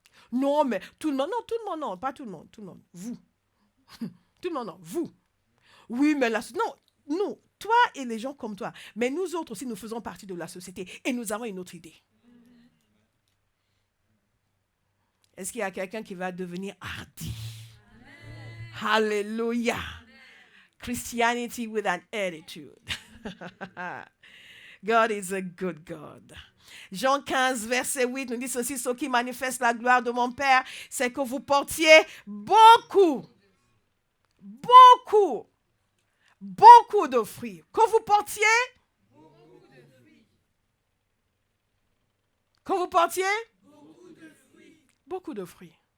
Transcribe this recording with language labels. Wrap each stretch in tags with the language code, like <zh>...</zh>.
<fr>Non, mais tout le monde, non, pas tout le monde, vous. Tout le monde, non, vous. Oui, mais non, toi et les gens comme toi. Mais nous autres aussi, nous faisons partie de la société et nous avons une autre idée. Est-ce qu'il y a quelqu'un qui va devenir hardi? Amen. Hallelujah. Amen.</fr> <en>Christianity with an attitude. God is a good God.</en> <fr>Jean 15, verset 8 nous dit ceci: ce qui manifeste la gloire de mon Père, c'est que vous portiez beaucoup de fruits. Que vous portiez beaucoup de fruits.</fr>